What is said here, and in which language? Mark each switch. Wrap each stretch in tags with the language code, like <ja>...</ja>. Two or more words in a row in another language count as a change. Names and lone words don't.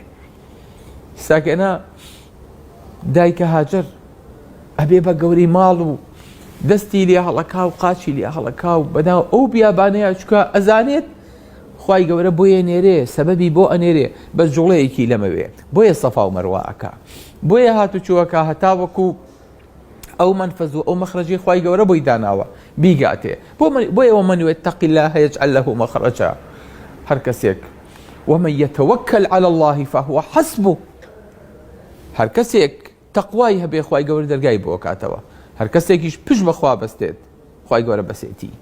<ckb>ساکێنە دایکە هاجر ئەبێ بە گەورەی ماڵ و دەستی لێ هەڵەکا و قاچی لێ هەڵەکا و بەناو ئەو بیابانەیە چکە ئەزانێت خوای گەورە بۆیە نێرێ، سەبەبی بۆ ئەنێرێ، بەس جوڵەیەکی لەمەوێ، بۆیە سەفا و مەروە ئەکا، بۆیە هاتوچووەکە هەتا وەکو ئەو منفەز و ئەو مەخرەجی خوای گەورە بۆی داناوە بیگاتێ.</ckb> <ar>بۆیە ومن يتق الله يجعل له مخرجا،</ar> <ckb>هەر کەسێک</ckb> <ar>ومن يتوكل على الله فهو حسبه،</ar> <ckb>هەر کەسێک تەقوای هەبێ خوای گەورە دەرگای بۆ کاتەوە، هەر کەسێکیش پشت بەخوا بەستێت خوای گەورە بەسێتی.</ckb>